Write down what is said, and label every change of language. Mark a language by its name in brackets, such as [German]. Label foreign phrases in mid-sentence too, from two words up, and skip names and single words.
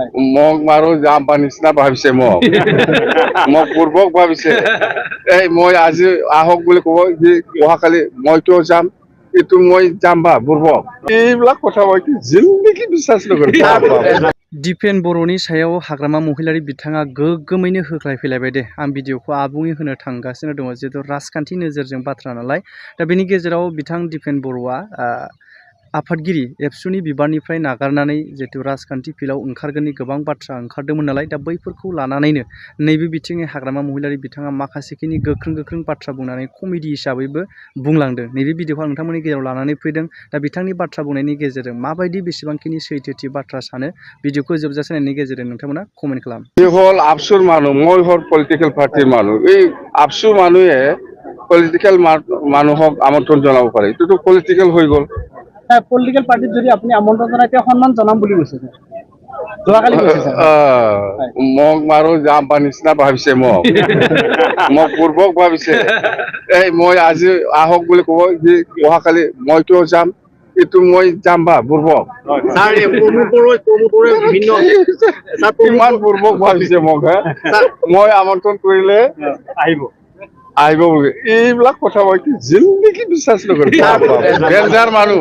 [Assamese] মোক মাৰো যাম বা নিচিনা ভাবিছে মোক মোক পূৰ্বক ভাবিছে এই মই আজি আহক বুলি ক'ব যে অহাকালি মইতো যাম এইটো মই যাম বা পূৰ্বক এইবিলাক কথা মই জিন্দগি বিশ্বাস নকৰো [Bodo] दिपेन बर'नि सायाव हाग्रामा महिलारि बिथाङा गोग्गोमैनो होख्लायफैलायबाय दे आं भिडिअखौ आबुङै होनो थांगासिनो दङ जिहेतु राजखान्थि नोजोरजों बाथ्रा नालाय दा बेनि गेजेराव बिथां दिपेन बर'आ आफादगिरि एबसुनि बिबारनिफ्राय नागारनानै जिहेतु राजखान्थि फिल्डआव ओंखारगोननि गोबां बाथ्रा ओंखारदोंमोन नालाय दा बैफोरखौ लानानैनो नैबे बिथिंनि हाग्रामा महिलारि बिथाङा माखासेखिनि गोख्रों बाथ्रा बुंनानै कमेडि हिसाबैबो बुंलांदों नैबे भिडिअखौ आं नोंथांमोननि गेजेराव लानानै फैदों दा बिथांनि बाथ्रा बुंनायनि गेजेरजों माबायदि बेसेबांखिनि सैथोथि बाथ्रा सानो भिडिअखौ जोबजासे नायनायनि गेजेरजों नोंथांमोना कमेन्ट खालाम [Assamese] হল আবসুর মানুহ মই হল [English] political party [Assamese] মানুহ এই আবসু মানুহে পলিটিক্যাল মানুহক আমন্ত্রণ জনাব পাৰে এইটোতো পলিটিক্যাল হৈ গ'ল [English] political party [Assamese] যদি আপনি আমন্ত্রণ জানায় তে সন্মান জনাম বুলি কৈছে যোৱাকালি কৈছে মোক মাৰো যাম বা নিচিনা ভাবিছে মোক মোক পূৰ্বক ভাবিছে এই মই আজি আহক বুলি ক'ব যে অহাকালি মইতো যাম এইটো মই যাম বা পূৰ্বক কিমান পূৰ্বক ভাবিছে মোক মই আমন্ত্ৰণ কৰিলে আহিব বুলি এইবিলাক কথা মই জিন্দগি বিশ্বাস নকৰো ডেঞ্জাৰ মানুহ